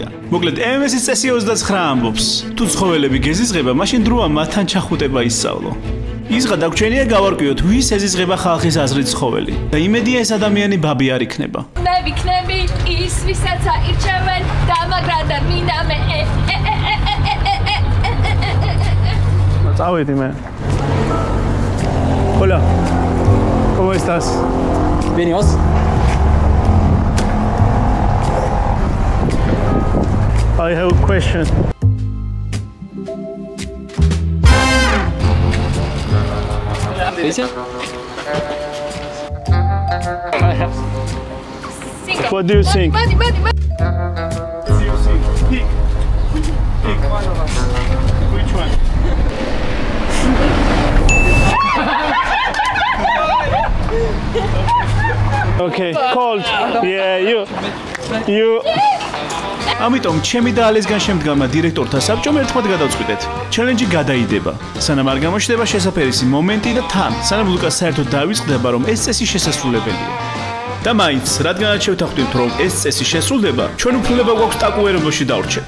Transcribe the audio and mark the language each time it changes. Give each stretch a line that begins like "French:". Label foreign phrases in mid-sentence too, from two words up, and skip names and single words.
Georgian: მოკლედ, MMS-ის წესი 29 ამბობს: თუ ცხოველები გეზიზღება, მაშინ დროა მათთან ჩახუტება ისწავლო. ისღა დაგვრჩენია გავარკვიოთ, ვის ეზიზღება ხალხის აზრით ცხოველი და იმედია ეს ადამიანი ბაბი არ იქნება. მე ვიქნები ის, ვისაც აირჩევენ და მაგრამ და მინდა მე. წავედი მე.
Spanish: Hola. ¿Cómo estás? Bien, ¿y vos?
English: I have a question. What do you think? Buddy. Pick one of us. Which one? Okay, cold. Yeah, you.
Georgian: ამიტომ ჩემი და ალისგან შემდგარმა დირექტორთა საბჭომ ერთმანეთ გადავწყვიტეთ. ჩელენჯი გადაიდება. სანამ არ გამოჩნდება შესაფერისი მომენტი და თან, სანამ ლუკას საერთოდ დავიწყდება, რომ ეს წესი შესაძლებელია. და მაინც, რადგანაც შევთანხმდით, რომ ეს წესი შესრულდება, ჩვენ უფლება გვაქვს ტაკუერენბოში დავრჩეთ.